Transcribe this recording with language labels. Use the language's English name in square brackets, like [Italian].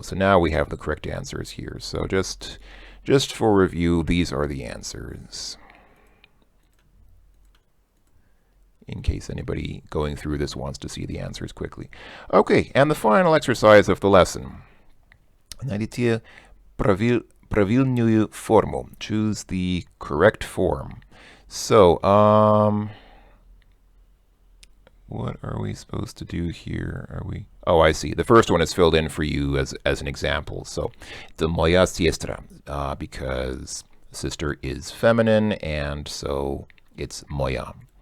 [English] So now we have the correct answers here. So just for review, these are the answers, in case anybody going through this wants to see the answers quickly. Okay, and the final exercise of the lesson. [Russian] Найдите правильную форму. [English] Choose the correct form. So, what are we supposed to do here? Are we... Oh, I see. The first one is filled in for you as an example. So, the [Russian] moja siestra, [English] because sister is feminine, and so it's moja.